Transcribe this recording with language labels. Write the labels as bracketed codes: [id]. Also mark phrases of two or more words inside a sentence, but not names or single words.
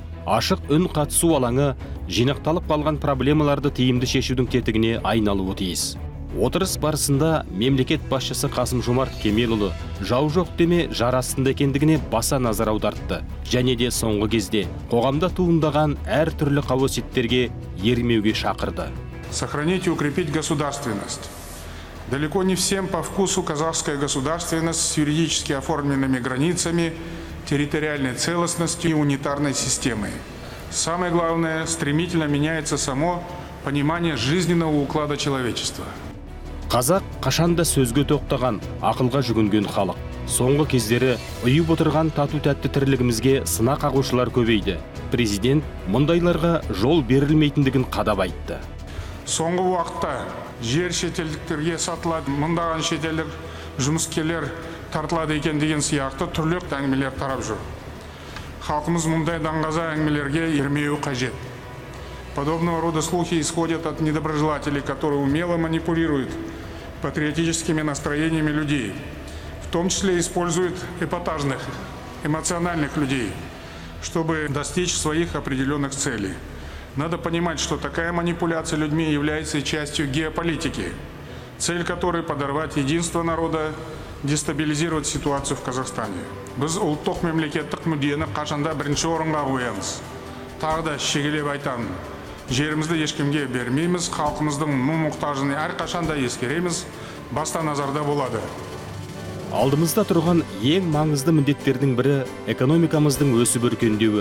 [kk] Ашық үн қатысу алаңы жинақталып қалған проблемаларды тиімді шешудің тетігіне айналуы тиіс. Отырыс барысында мемлекет басшысы Қасым-Жомарт Кемелұлы жау жоқ деме жар астында екендігіне баса назар аудартты. Және де соңғы кезде қоғамда туындаған әр түрлі қауесеттерге ермеуге шақырды. [ru] Сохранить и укрепить государственность. Далеко не всем по вкусу казахская государственность с юридически оформленными границами, территориальной целостностью и унитарной системой. Самое главное, стремительно меняется само понимание жизненного уклада человечества. [kk] Қазақ қашанда сөзге тоқтаған, ақылға жүгінген халық. Соңғы кездері ұйып отырған тату-тәтті тірлігімізге сынақ қағушылар көбейді. Президент мұндайларға жол берілмейтіндігін қадап айтты. Соңғы уақытта жер шетелдіктерге сатылады, мыңдаған шетелдік жұмыскерлер тартылады екен деген сияқты түрлі әңгімелер тарап жүр. Халқымыз мұндай даңғаза әңгімелерге ермеуі қажет. [ru] Подобного рода слухи исходят от недоброжелателей, которые умело манипулируют патриотическими настроениями людей, в том числе используют эпатажных, эмоциональных людей, чтобы достичь своих определенных целей. Надо понимать, что такая манипуляция людьми является частью геополитики, цель которой подорвать единство народа, дестабилизировать ситуацию в Казахстане. [kk] Біз ұлттық мемлекеттік мүддені қашанда бірінші орынға қоямыз. Тағы да шегелеп айтамын. Жерімізді ешкімге бермейміз, халқымыздың мұң-мұқтажын әрқашанда ескереміз, баста назарда болады. Алдымызда тұрған ең маңызды міндеттердің бірі экономикамыздың өсіп өркендеуі.